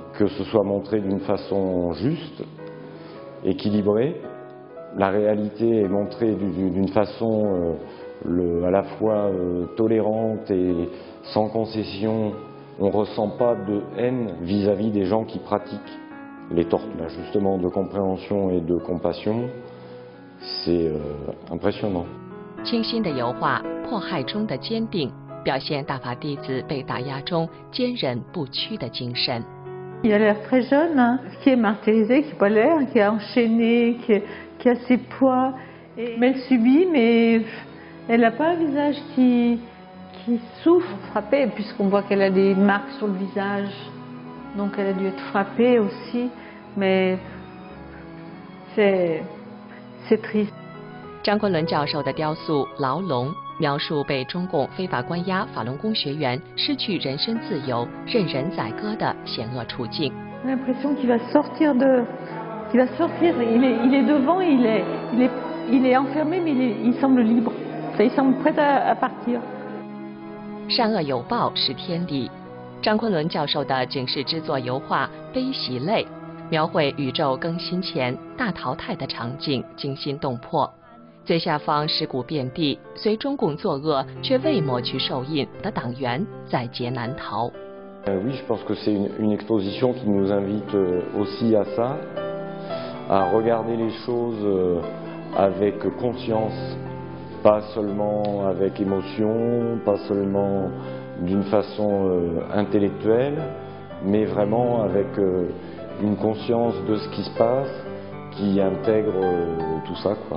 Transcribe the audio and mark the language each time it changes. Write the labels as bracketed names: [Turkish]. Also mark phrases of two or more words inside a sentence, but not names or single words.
[French] Que ce soit montré d'une façon juste, équilibrée, la réalité est montrée d'une façon à la fois tolérante et sans concession. On ne ressent pas de haine vis-à-vis des gens qui pratiquent les tortures. Là, justement, de compréhension et de compassion, c'est impressionnant. [Chinese] 清新的油画，迫害中的坚定，表现大法弟子被打压中坚韧不屈的精神。 [French] Il a l'air très jeune, hein, qui est martyrisé, qui n'a pas l'air, qui est enchaîné, qui a ses poids. Mais elle subit, mais elle n'a pas un visage qui souffre, frappé, puisqu'on voit qu'elle a des marques sur le visage. Donc elle a dû être frappée aussi, mais c'est triste. [Chinese] 张昆仑教授的雕塑《牢笼》描述被中共非法关押法轮功学员失去人身自由、任人宰割的险恶处境。 [French] J'ai l'impression qu'il va sortir il est devant, il est enfermé, mais il semble libre. Il semble prêt à partir. [Chinese] 善恶有报是天理。张昆仑教授的警示之作油画《悲喜泪》，描绘宇宙更新前大淘汰的场景，惊心动魄。最下方尸骨遍地，随中共作恶却未抹去手印的党员在劫难逃。 [French] Oui, je pense que c'est une exposition qui nous invite aussi à ça, à regarder les choses avec conscience, pas seulement avec émotion, pas seulement d'une façon intellectuelle, mais vraiment avec une conscience de ce qui se passe, qui intègre tout ça, quoi.